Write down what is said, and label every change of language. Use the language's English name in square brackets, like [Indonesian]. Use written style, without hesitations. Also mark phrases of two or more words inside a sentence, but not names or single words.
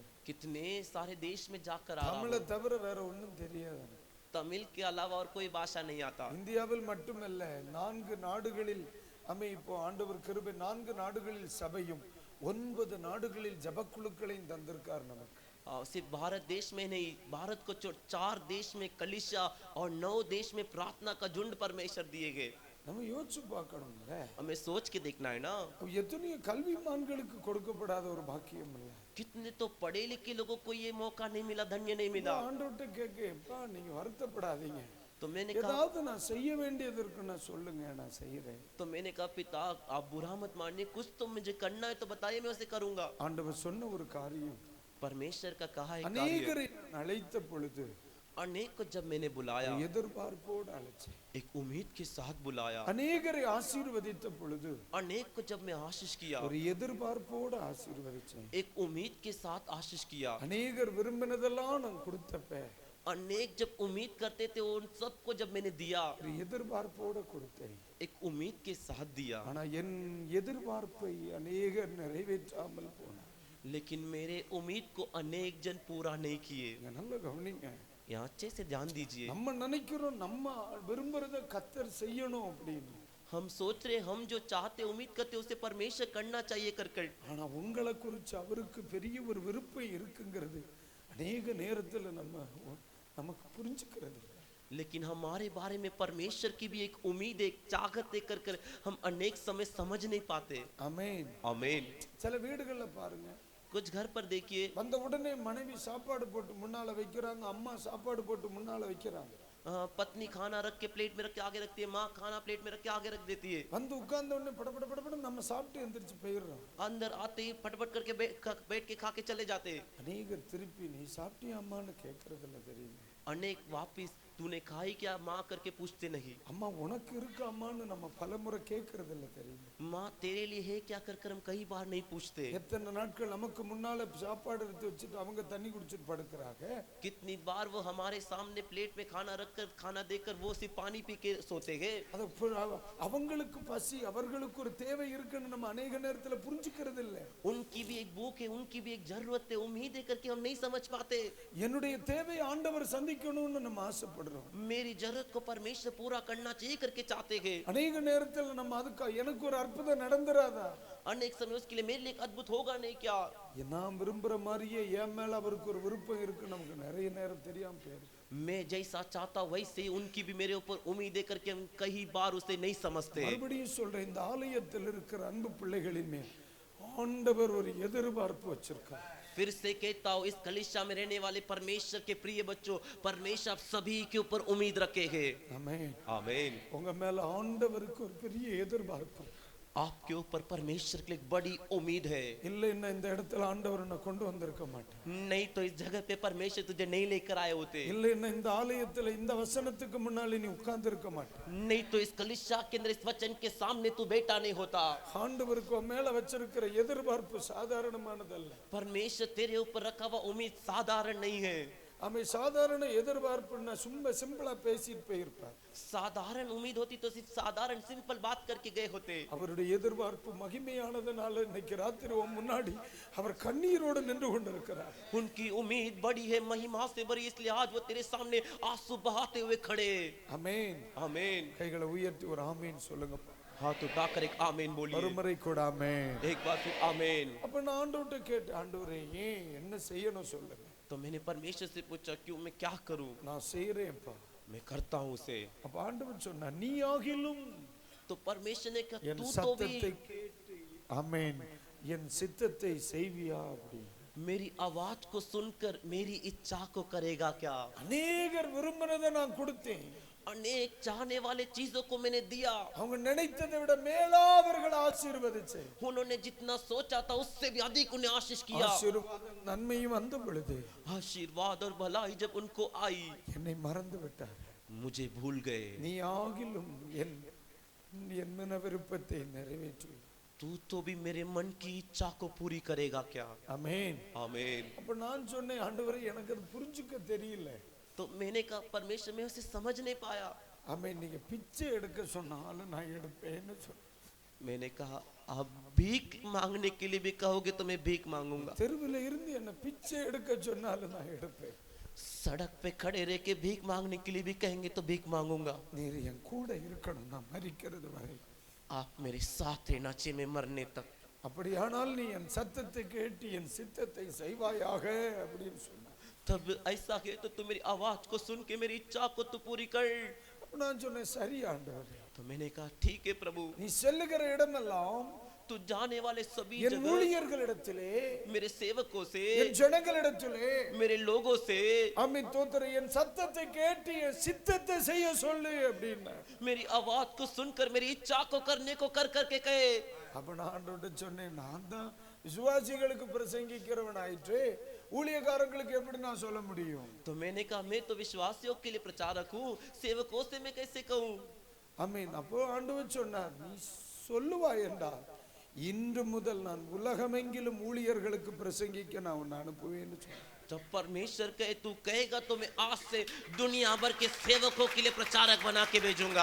[Hindi] कितने सारे देश में जाकर आ रहा [Tamil] தமிழை [Hindi] हूँ। [Tamil] தவிர வேற ஒண்ணும் தெரியாது எனக்கு. [Hindi] तमिल के अलावा और कोई भाषा नहीं आता। [Tamil] இந்தியாவில் மட்டுமல்ல, 4 நாடுகளில் இப்போ ஆண்டவர் கிருபை 4 நாடுகளில் சபையும் 9 நாடுகளில் ஜபக்குழுக்களையும் தந்திருக்கார் நமக்கு. [Hindi] सिर्फ भारत देश में नहीं, भारत को छोड़ 4 देश में कलिशा और 9 देश में प्रार्थना का झुंड परमेश्वर दिए गए। [Tamil] நம்ம யோசிச்சு பார்க்கணும்ல, [Hindi] हमें सोच के देखना है ना। [Tamil] எத்தனையோ கல்விமான்களுக்கு கொடுக்கப்படாத ஒரு பாக்கியம் இல்ல. [Hindi] कितने तो पढ़े लिखे लोगों को ये मौका नहीं मिला, धन्य नहीं मिला। [Tamil] ஆண்டவர்ட்ட கேட்கப்பா, நீங்க வருத்தப்படாதீங்க, [Hindi] तो मैंने कहा, [Tamil] ஏதாவது நான் செய்ய வேண்டியது இருக்குன்னா சொல்லுங்க, நான் செய்யறேன். [Hindi] तो मैंने कहा पिता आप बुरा मत मानिए, कुछ तो मुझे करना है तो बताइए, मैं उसे करूंगा। [Tamil] ஆண்டவர் சொன்ன ஒரு காரியம், [Hindi] परमेश्वर का कहा एक कार्य। [Tamil] அநேகரை அழைத்த பொழுது [Hindi] अनेक को जब मैंने बुलाया, [Tamil] எதிர்பார்ப்போடு அழைச்சேன். [Hindi] एक उम्मीद के साथ बुलाया। [Tamil] அநேகரை ஆசீர்வதித்த பொழுது [Hindi] अनेक को जब मैं आशीष किया, [Tamil] ஒரு எதிர்பார்ப்போடு ஆசீர்வதிச்சேன். [Hindi] एक उम्मीद के साथ आशीष किया। [Tamil] அநேகர் விரும்பினதெல்லாம் நான் கொடுத்தப்ப [Hindi] अनेक जब उम्मीद करते थे उन सबको जब मैंने दिया, [Tamil] ஒரு எதிர்பார்ப்போடு கொடுத்தேன். [Hindi] एक उम्मीद के साथ दिया। [Tamil] ஆனா என் எதிர்பார்ப்பை அநேகர் நிறைவேற்றாமல் போனார். [Hindi] लेकिन मेरे उम्मीद को अनेक जन पूरा नहीं किए। [Tamil] நீங்க நல்ல கவனிங்க. [Hindi] यहाँ अच्छे से ध्यान दीजिए। [Tamil] நம்ம நினைக்கிறோம் நம்ம விரும்புறத கர்த்தர் செய்யணும் அப்படின்னு. [Hindi] हम सोच रहे हम जो चाहते उम्मीद करते उसे परमेश्वर करना चाहिए कर कर। [Tamil] ஆனா உங்களை குறித்து அவருக்கு பெரிய ஒரு விருப்பம் இருக்குங்கிறது அநேக நேரத்துல நமக்கு புரிஞ்சுக்கிறது. [Hindi] लेकिन हमारे बारे में परमेश्वर की भी एक उम्मीद एक चाहत कर कर हम अनेक समय समझ नहीं पाते। [Tamil] ஆமென். [Hindi] आमीन। [Tamil] சில வீடுகள்ல பாருங்க, [Hindi] कुछ घर पर देखिए, [Tamil] வந்த உடனே மனைவி சாப்பாடு போட்டு முன்னால வைக்கிறாங்க, அம்மா சாப்பாடு போட்டு முன்னால வைக்கிறாங்க. [Hindi] पत्नी खाना रख के प्लेट में रख के आगे रखती है, माँ खाना प्लेट में रख के आगे रख देती है। [Tamil] வந்து உட்கார்ந்த உடனே படபட படபட நம்ம சாப்பிட்டு எந்திரிச்சு போயிடுறோம். [Hindi] अंदर आते ही फटफट करके बैठ के खा के चले जाते हैं। [Tamil] அநேகர் திருப்பி நீ சாப்பிட்டியா அம்மான்னு கேட்கறது இல்ல தெரியுமா? [Hindi] अनेक वापिस तूने खाई क्या माँ करके पूछते नहीं। [Tamil] அம்மா உனக்கு இருக்கு அம்மான்னு நம்ம பலமுறை கேட்கறது இல்ல தெரியுமா? [Hindi] माँ तेरे लिए है क्या कर कर हम कई बार नहीं पूछते। [Tamil] எத்தனை நாட்கள் நமக்கு முன்னால சாப்பாடு எடுத்து வச்சுட்டு அவங்க தண்ணி குடிச்சிட்டு படுக்கிறாங்க. [Hindi] कितनी बार वो हमारे सामने प्लेट में खाना रखकर खाना देकर वो सिर्फ पानी पी के सोते हैं। [Tamil] அவங்களுக்கு பசி அவர்களுக்கு ஒரு தேவை இருக்குன்னு நம்ம अनेक நேரத்துல புரிஞ்சுக்கிறது இல்ல. [Hindi] उनकी भी एक भूख है, उनकी भी एक जरूरत है, उम्मीद है करके हम नहीं समझ पाते। [Tamil] என்னுடைய தேவை ஆண்டவர் சந்திக்கணும்னு நம்ம ஆசைப்படுறோம். [Hindi] मेरी जरूरत को परमेश्वर पूरा करना चाहिए करके चाहते हैं। [Tamil] अनेक நேரத்துல நம்ம அதுக்கு எனக்கு ஒரு அற்புதம் நடந்துராதா? [Hindi] अनेक समय उसके लिए मेरे लिए एक अद्भुत होगा नहीं क्या? [Tamil] நான் விரும்புற மாதிரியே என் மேல அவருக்கு ஒரு விருப்பம் இருக்கு நமக்கு நிறைய நேரம் தெரியாம போயிருக்கு. [Hindi] मैं जैसा चाहता वैसे उनकी भी मेरे ऊपर उम्मीद है करके हम कई बार उसे नहीं समझते। [Tamil] மறுபடியும் சொல்றேன், இந்த ஆலயத்தில் இருக்கிற அன்பு பிள்ளைகளின் மேல் ஆண்டவர் ஒரு எதிர்பார்ப்பு வச்சிருக்கார். [Hindi] फिर से कहता हूँ, इस कलीसिया में रहने वाले परमेश्वर के प्रिय बच्चों, परमेश्वर आप सभी के ऊपर उम्मीद रखे हैं। [Tamil] ஆமென். [Hindi] आमीन। [Tamil] உங்க மேல ஆண்டவருக்கு ஒரு பெரிய எதிர்பார்ப்பு. [Hindi] आपके ऊपर परमेश्वर की एक बड़ी उम्मीद है। [Tamil] இல்லைன்னா இந்த இடத்துல ஆண்டவர் உன்னை கொண்டு வந்திருக்க மாட்டார். [Hindi] नहीं तो इस जगह पे परमेश्वर तुझे नहीं लेकर आए होते। [Tamil] இல்லைன்னா இந்த ஆலயத்துல இந்த வசனத்துக்கு முன்னால நீ உட்கார்ந்து இருக்க மாட்டார். [Hindi] नहीं तो इस कलीसिया के अंदर इस वचन के सामने तू बैठा नहीं होता। [Tamil] ஆண்டவருக்கு உன் மேல வச்சிருக்கிற எதிர்பார்ப்பு சாதாரணமானதல்ல. [Hindi] परमेश्वर तेरे ऊपर रखा हुआ उम्मीद साधारण नहीं है। [Tamil] அவன் சாதாரண எதிர்பார்ப்புன்னா சும்மா சிம்பிளா பேசிட்டு போயிருப்பார். [Hindi] साधारण उम्मीद होती तो सिर्फ साधारण सिंपल बात करके गए होते। [Tamil] அவருடைய எதிர்பார்ப்பு மகிமையானதனால இன்னைக்கு ராத்திரி உன் முன்னாடி அவர் கண்ணீரோடு நின்று கொண்டிருக்கிறார். [Hindi] उनकी उम्मीद बड़ी है, महिमा से बड़ी, इसलिए आज वो तेरे सामने आंसू बहाते हुए खड़े। [Tamil] ஆமென். [Hindi] आमीन। [Tamil] கைகளை உயர்த்தி ஒரு ஆமென் சொல்லுங்க. [Hindi] हाथ उठाकर एक आमीन बोलिए। [Tamil] ஒருமுறை கூட ஆமென். [Hindi] एक बार फिर आमीन। [Tamil] அப்ப நான் ஆண்டவர்ட்ட கேட்டேன், ஆண்டவரே ஏன் என்ன செய்யணும் சொல்லுங்க. [Hindi] तो मैंने परमेश्वर से पूछा क्यों, मैं क्या करूं? [Tamil] நான் செய்றேன்ப்பா. [Hindi] मैं करता हूं उसे। [Tamil] அப்ப ஆண்டவர் சொன்னா நீ ஆகிலும் [Hindi] तो परमेश्वर ने कहा [Tamil] என் [Hindi] तू तो [Tamil] சத்தத்தை [Hindi] भी [Tamil] கேட்டு ஆமென் என் சித்தத்தை செய்வியா அப்படி. [Hindi] मेरी आवाज को सुनकर मेरी इच्छा को करेगा क्या? [Tamil] அநேகர் விரும்பினதை நான் கொடுத்தேன். [Hindi] अनेक चाहने वाले चीजों को मैंने दिया। [Tamil] அவங்க நினைத்ததை விட மேலா அவர்கள் ஆசீர்வதிச்சே. [Hindi] उन्होंने जितना सोचा था उससे भी अधिक उन्हें आशीष किया। [Tamil] ஆசீர்வாதம் நன்மையும் வந்த பொழுது [Hindi] आशीर्वाद और भलाई जब उनको आई, [Tamil] என்னை மறந்து விட்டார். [Hindi] मुझे भूल गए। [Tamil] நீ ஆகிலும் என் மன விருப்பத்தை நிறைவேற்று. [Hindi] तू तो भी मेरे मन की इच्छा को पूरी करेगा क्या? [Tamil] ஆமென். [Hindi] आमीन। [Tamil] அப்ப நான் சொன்னேன், ஆண்டவரே எனக்கு அது புரிஞ்சுக்க தெரியல. [Hindi] तो मैंने कहा परमेश्वर मैं उसे समझ नहीं पाया। [Tamil] ஆமென். நீங்க பிச்சை எடுக்க சொன்னாலும் நான் எடுப்பேன்னு சொன்னேன். [Hindi] मैंने कहा आप भीख मांगने के लिए भी कहोगे तो मैं भीख मांगूंगा। [Tamil] தெருவில் இருந்து என்ன பிச்சை எடுக்க சொன்னாலும் நான் எடுப்பேன். [Hindi] सड़क पे खड़े रह के भीख मांगने के लिए भी कहेंगे तो भीख मांगूंगा। [Tamil] நீர் என் கூட இருக்கணும் நான் மரிக்கிறது வரை. [Hindi] आप मेरे साथ रहना चाहिए मैं मरने तक। [Tamil] அப்படியானால் நீ என் சத்தத்தை கேட்டு என் சித்தத்தை செய்வாயாக அப்படின்னு சொன்னார். [Hindi] तब ऐसा है तो तू मेरी आवाज को सुन के मेरी इच्छा को तू पूरी कर। [Tamil] அப்ப நான் சொன்னேன், சரி ஆண்டவரே. [Hindi] तो मैंने कहा ठीक है प्रभु। [Tamil] நீ செல்லுகிற இடமெல்லாம் [Hindi] तू जाने वाले सभी [Tamil] என் [Hindi] जगह [Tamil] ஊழியர்களிடத்திலே [Hindi] मेरे सेवकों से, [Tamil] என் ஜனங்களிடத்திலே [Hindi] मेरे लोगों से [Tamil] ஆமென் தோத்திரம் என் சத்தத்தை கேட்டு என் சித்தத்தை செய்ய சொல்லு அப்படின்னா. [Hindi] मेरी आवाज को सुनकर मेरी इच्छा को करने को कर करके कहे। [Tamil] அப்ப நான் ஆண்டவர்ட்ட சொன்னேன், நான் தான் விசுவாசிகளுக்கு பிரசங்கிக்கிறவன் ஆயிற்று, ஊழியக்காரங்களுக்கு எப்படி நான் சொல்ல முடியும்? [Hindi] तो मैंने कहा मैं तो विश्वासियों के लिए प्रचारक हूँ, सेवकों से मैं कैसे कहूँ? [Tamil] ஆமென். அப்போ ஆண்டவர் சொன்னார், நீ சொல்லுவாய் என்றால் இன்று முதல் நான் உலகமெங்கிலும் ஊழியர்களுக்கு பிரசங்கிக்க நான் உன்னை அனுப்புவேன்னு சொன்னேன். [Hindi] जब परमेश्वर कहे तू कहेगा तो मैं आज से दुनिया भर के सेवकों के लिए प्रचारक बना के भेजूंगा।